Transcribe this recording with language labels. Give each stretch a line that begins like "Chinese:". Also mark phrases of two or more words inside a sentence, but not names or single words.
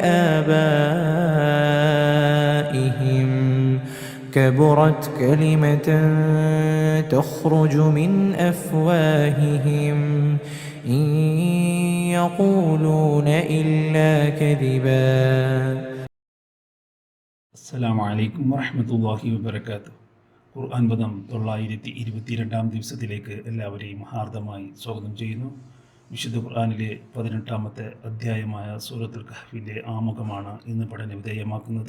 Arabic: لآبائهم كبرت كلمة تخرج من أفواههم إن يقولون إلا كذبا. السلام عليكم ورحمة الله وبركاته.
Malayalam: ഖുർആൻ പദം 922 ദിവസത്തിലേക്ക് എല്ലാവരെയും ഹാർദമായി സ്വാഗതം ചെയ്യുന്നു. വിശുദ്ധ ഖുർആനിലെ 18ാമത്തെ അധ്യായമായ സൂറത്തുൽ കഹ്ഫിൻ്റെ ആമുഖമാണ് ഇന്ന് പഠന വിധേയമാക്കുന്നത്.